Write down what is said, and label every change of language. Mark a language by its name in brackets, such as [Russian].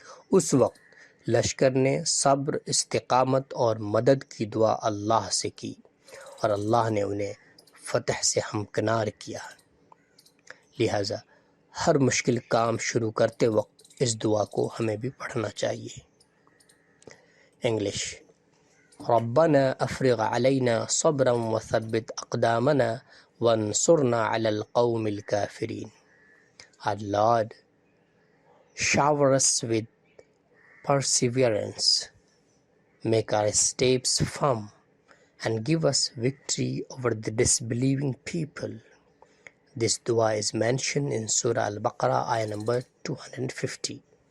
[Urdu] اس وقت لشکر نے صبر، استقامت اور مدد کی دعا اللہ سے کی اور اللہ نے انہیں فتح سے ہمکنار کیا. لہٰذا ہر مشکل کام شروع کرتے وقت اس دعا کو ہمیں بھی پڑھنا چاہیے. [English] English. [Arabic] ربنا افرغ علینا صبرا وثبت اقدامنا وانصرنا علی القوم الکافرین. [English] Our Lord, shower us with perseverance, make our steps firm, and give us victory over the disbelieving people. This dua is mentioned in Surah Al-Baqarah, ayah number 250.